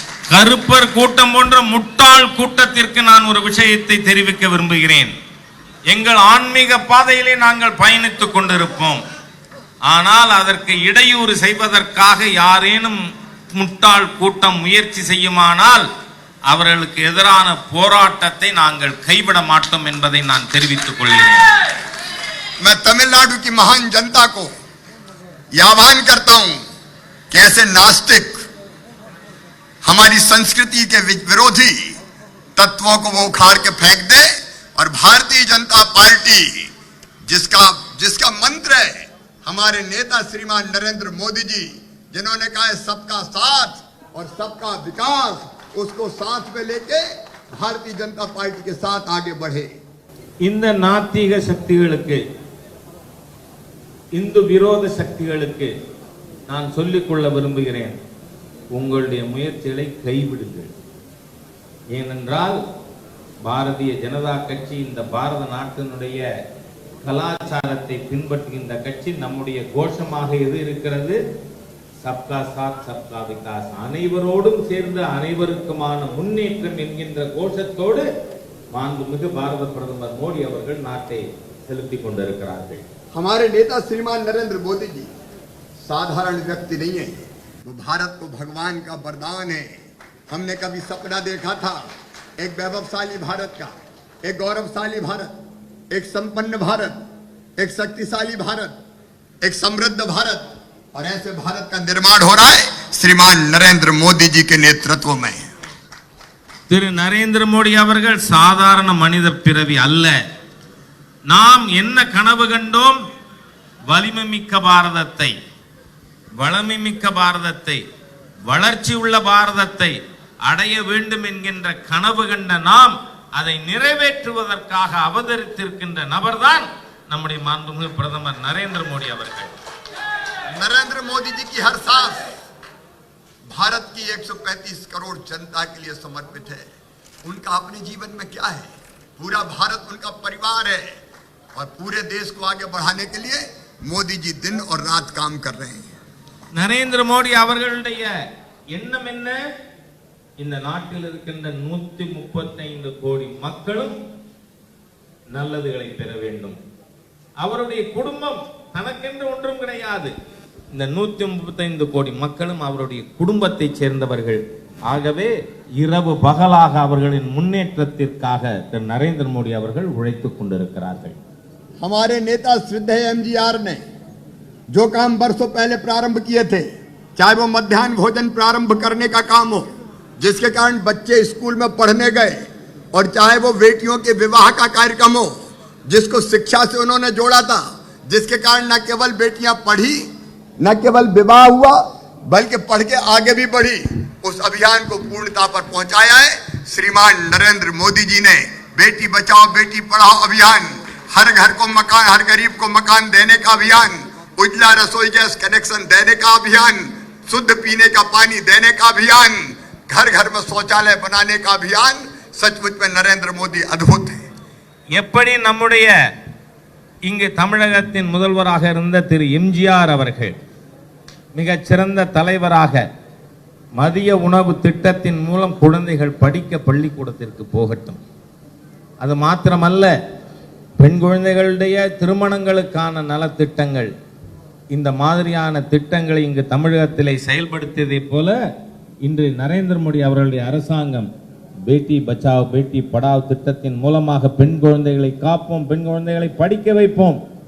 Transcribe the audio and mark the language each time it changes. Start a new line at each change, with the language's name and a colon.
Tamil: கருப்பர் கூட்டம் போன்ற முட்டாள் கூட்டத்திற்கு நான் ஒரு விஷயத்தை தெரிவிக்க விரும்புகிறேன். எங்கள் ஆன்மீக பாதையிலே நாங்கள் பயணித்துக் கொண்டிருப்போம், ஆனால் அதற்கு இடையூறு செய்வதற்காக யாரேனும் முட்டாள் கூட்டம் முயற்சி செய்யுமானால் அவர்களுக்கு எதிரான போராட்டத்தை நாங்கள் கைவிட மாட்டோம் என்பதை நான் தெரிவித்துக் கொள்கிறேன்.
Hindi: मैं तमिलनाडु की महान जनता को यह आह्वान करता हूं कि ऐसे नास्तिक, हमारी संस्कृति के विरोधी तत्वों को वो उखाड़ के फेंक दे, और भारतीय जनता पार्टी जिसका मंत्र है, हमारे नेता श्रीमान नरेंद्र मोदी जी, जिन्होंने कहा है सबका साथ और सबका विकास, उसको साथ में लेके भारतीय जनता पार्टी के साथ आगे बढ़े।
Tamil: இந்த நாத்திக சக்திகளுக்கு, இந்து விரோத சக்திகளுக்கு நான் சொல்லிக்கொள்ள விரும்புகிறேன், உங்களுடைய முயற்சிகளை கைவிடுங்கள். ஏனென்றால் பாரதிய ஜனதா கட்சி இந்த பாரத நாட்டினுடைய கலாச்சாரத்தை பின்பற்றுகின்ற கட்சி. நம்முடைய கோஷமாக எது இருக்கிறது?
Hindi: சப்கா சாத் சப்கா விகாஸ்,
Tamil: அனைவரோடும் சேர்ந்து அனைவருக்குமான முன்னேற்றம் என்கின்ற கோஷத்தோடு மாண்புமிகு பாரத பிரதமர் மோடி அவர்கள் நாட்டை செலுத்திக் கொண்டிருக்கிறார்கள்.
Hindi: हमारे नेता श्रीमान नरेंद्र मोदी जी साधारण व्यक्ति नहीं है, वो भारत को भगवान का वरदान है। हमने कभी सपना देखा था एक वैभवशाली भारत का, एक गौरवशाली भारत, एक संपन्न भारत, एक शक्तिशाली भारत, एक समृद्ध भारत, और ऐसे भारत का निर्माण हो रहा है श्रीमान नरेंद्र मोदी जी के नेतृत्व में।
Tamil: திரு நரேந்திர மோடி அவர்கள் சாதாரண மனித பிறவி அல்ல. நாம் என்ன கனவு கண்டோம்? வலிமைமிக்க பாரதத்தை, வளமைமிக்க பாரதத்தை, வளர்ச்சி உள்ள பாரதத்தை அடைய வேண்டும் என்கின்ற கனவு கண்ட நாம் அதை நிறைவேற்றுவதற்காக அவதரித்திருக்கின்ற நபர்தான் நம்முடைய மாண்புமிகு பிரதமர் நரேந்திர மோடி அவர்கள்.
Hindi: नरेंद्र मोदी जी की हर सांस भारत की 135 करोड़ जनता के लिए समर्पित है। उनका अपने जीवन में क्या है? पूरा भारत उनका परिवार है और पूरे देश को आगे बढ़ाने के लिए मोदी जी दिन और रात काम कर रहे हैं.
Tamil: நரேந்திர மோடி அவர்களுடைய எண்ணம் என்ன? இந்த நாட்டில் இருக்கின்ற 135 கோடி மக்களும் நல்லதுகளை பெற வேண்டும். அவருடைய குடும்பம் தனக்கென்று ஒன்றும் கிடையாது. இந்த 135 கோடி மக்களும் அவருடைய குடும்பத்தை சேர்ந்தவர்கள். ஆகவே இரவு பகலாக அவர்களின் முன்னேற்றத்திற்காக திரு நரேந்திர மோடி அவர்கள் உழைத்துக் கொண்டிருக்கிறார்கள்.
Hindi: हमारे नेता श्रद्धेय एमजीआर ने जो काम बरसों पहले प्रारंभ किए थे, चाहे वो मध्याह्न भोजन प्रारंभ करने का काम हो जिसके कारण बच्चे स्कूल में पढ़ने गए, और चाहे वो बेटियों के विवाह का कार्यक्रम हो जिसको शिक्षा से उन्होंने जोड़ा था, जिसके कारण न केवल बेटियां पढ़ी, न केवल विवाह हुआ, बल्कि पढ़ के आगे भी बढ़ी, उस अभियान को पूर्णता पर पहुंचाया है श्रीमान नरेंद्र मोदी जी ने. बेटी बचाओ बेटी पढ़ाओ अभियान, हर घर को मकान, हर गरीब को मकान देने का अभियान, उज्ज्वला रसोई गैस कनेक्शन देने का अभियान, शुद्ध पीने का पानी देने का अभियान, घर घर में शौचालय बनाने का अभियान. सचमुच में नरेंद्र मोदी अद्भुत है.
Tamil: எப்படி நம்முடைய இங்கு தமிழகத்தின் முதல்வராக இருந்த திரு எம்ஜிஆர் அவர்கள் மிகச் சிறந்த தலைவராக மதிய உணவு திட்டத்தின் மூலம் குழந்தைகள் படிக்க பள்ளிக்கூடத்திற்கு போகட்டும். அது மாத்திரமல்ல, பெண் குழந்தைகளுடைய திருமணங்களுக்கான நலத்திட்டங்கள், இந்த மாதிரியான திட்டங்களை இங்கு தமிழகத்திலே செயல்படுத்தியதைப் போல இன்று நரேந்திர மோடி அவர்களுடைய அரசாங்கம் பேட்டி பச்சாவ் பேட்டி படாவ் திட்டத்தின் மூலமாக பெண் குழந்தைகளை காப்போம், பெண் குழந்தைகளை படிக்க வைப்போம்.